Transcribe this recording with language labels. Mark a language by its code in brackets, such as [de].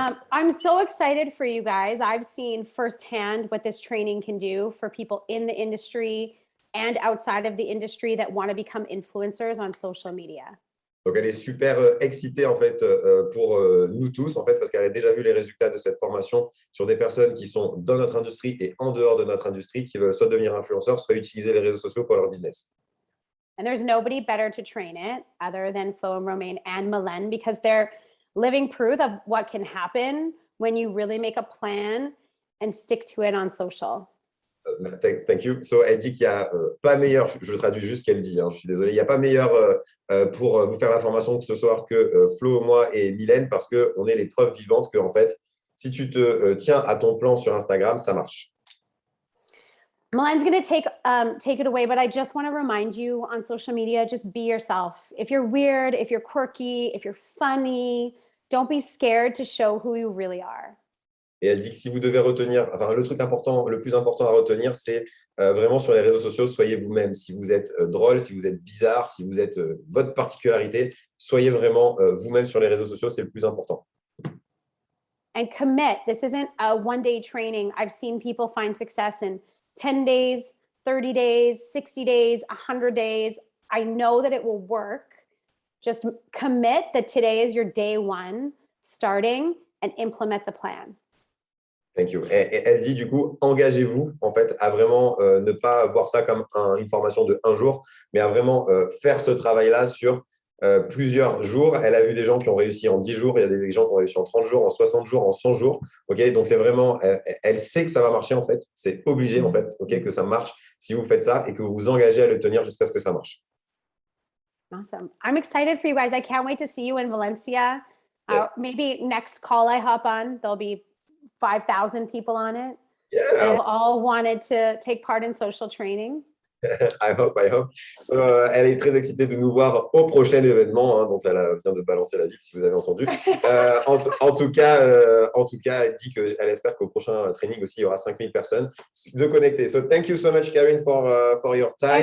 [en] I'm so excited for you guys. I've seen firsthand what this training can do for people in the industry and outside of the industry that want to become influencers on social media. [fr] Donc, elle est super excitée en fait pour nous tous en fait parce qu'elle a déjà vu les résultats de cette formation sur des personnes qui sont dans notre industrie et en dehors de notre industrie qui veulent soit devenir influenceurs, soit utiliser les réseaux sociaux pour leur business. [en] And there's nobody better to train it other than Flo and Romain and Mylène because they're living proof of what can happen when you really make a plan and stick to it on social. Thank you. [fr] So, elle dit qu'il n'y a pas meilleur, je traduis juste ce qu'elle dit, je suis désolé, il n'y a pas meilleur pour vous faire la formation ce soir que Flo, moi et Mylène parce qu'on est les preuves vivantes que, en fait, si tu te tiens à ton plan sur Instagram, ça marche. [en] Mylène's going to take it away, but I just want to remind you on social media, just be yourself. If you're weird, if you're quirky, if you're funny, don't be scared to show who you really are. [fr] Et elle dit que si vous devez retenir, enfin, le plus important à retenir, c'est vraiment sur les réseaux sociaux, soyez vous-même. Si vous êtes drôle, si vous êtes bizarre, si vous êtes votre particularité, soyez vraiment vous-même sur les réseaux sociaux, c'est le plus important. [en] And commit. This isn't a one-day training. I've seen people find success in 10 days, 30 days, 60 days, 100 days. I know that it will work. Just commit that today is your day one, starting, and implement the plan. Thank you. [fr] Et elle dit du coup, engagez-vous en fait à vraiment ne pas voir ça comme une formation de un jour, mais à vraiment faire ce travail-là sur plusieurs jours. Elle a vu des gens qui ont réussi en 10 jours, il y a des gens qui ont réussi en 30 jours, en 60 jours, en 100 jours. Okay, donc c'est vraiment, elle sait que ça va marcher en fait. C'est obligé en fait, que ça marche si vous faites ça et que vous vous engagez à le tenir jusqu'à ce que ça marche. [en] Awesome. I'm excited for you guys. I can't wait to see you in Valencia. Yes. Maybe next call I hop on, there'll be 5,000 people on it. Yeah, They've all wanted to take part in social training. I hope. [fr] So, elle est très excitée de nous voir au prochain événement, hein, dont elle vient de balancer la vie, si vous avez entendu. En tout cas, elle dit qu'elle espère qu'au prochain training aussi, il y aura 5000 personnes de connectées. [en] So, thank you so much, Karine, for your time.